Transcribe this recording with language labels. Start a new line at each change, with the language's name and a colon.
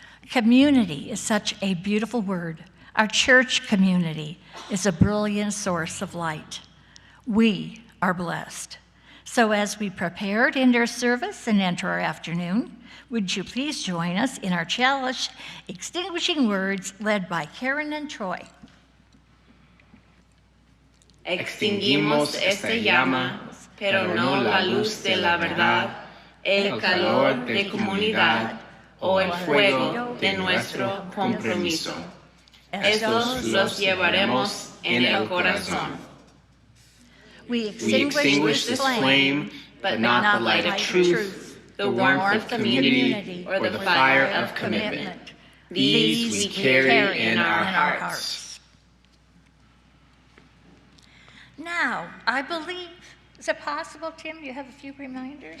English: Community is such a beautiful word. Our church community is a brilliant source of light. We are blessed. So as we prepare to end our service and enter our afternoon, would you please join us in our chalice extinguishing words led by Karen and Troy.
Spanish: Extinguimos esta llama, pero no la luz de la verdad, el calor de comunidad o el fuego de nuestro compromiso. Estos los llevaremos en el corazón.
English: We We extinguish this flame, but not the light of truth, the warmth of community, or the fire of commitment. These we carry in our hearts. Now, I believe, is it possible, Tim, you have a few reminders?